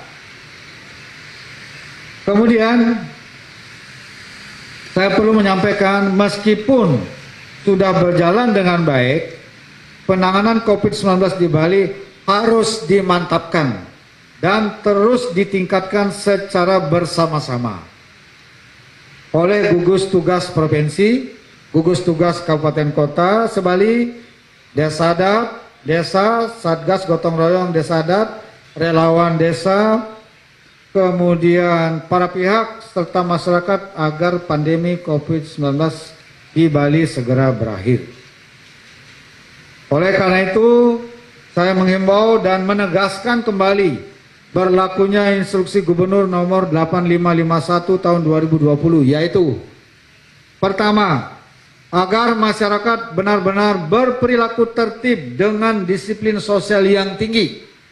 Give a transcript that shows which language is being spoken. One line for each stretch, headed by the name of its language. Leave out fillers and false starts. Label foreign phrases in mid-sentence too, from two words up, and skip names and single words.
Indonesian: Kemudian saya perlu menyampaikan meskipun sudah berjalan dengan baik, penanganan COVID-19 di Bali harus dimantapkan dan terus ditingkatkan secara bersama-sama oleh gugus tugas provinsi, gugus tugas kabupaten kota sebali, desa adat, desa, Satgas Gotong Royong desa adat, relawan desa, kemudian para pihak serta masyarakat agar pandemi COVID-19 di Bali segera berakhir. Oleh karena itu, saya menghimbau dan menegaskan kembali berlakunya instruksi Gubernur nomor 8551 tahun 2020, yaitu pertama, agar masyarakat benar-benar berperilaku tertib dengan disiplin sosial yang tinggi,